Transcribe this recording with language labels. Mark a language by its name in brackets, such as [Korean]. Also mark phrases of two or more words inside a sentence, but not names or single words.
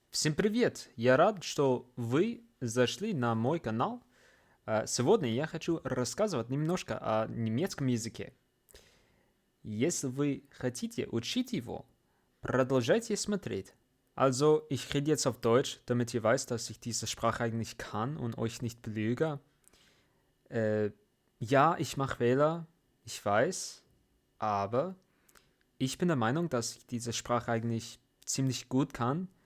[Russian] Всем привет! Я рад, что вы зашли на мой канал. Сегодня я хочу рассказывать немножко о немецком языке. Если вы хотите учить его, продолжайте смотреть. [German] Also, ich rede jetzt auf Deutsch, damit ihr weiß, dass ich diese Sprache eigentlich kann und euch nicht belüge. Ja, ich mache Fehler, ich weiß, aber ich bin der Meinung, dass ich diese Sprache eigentlich ziemlich gut kann.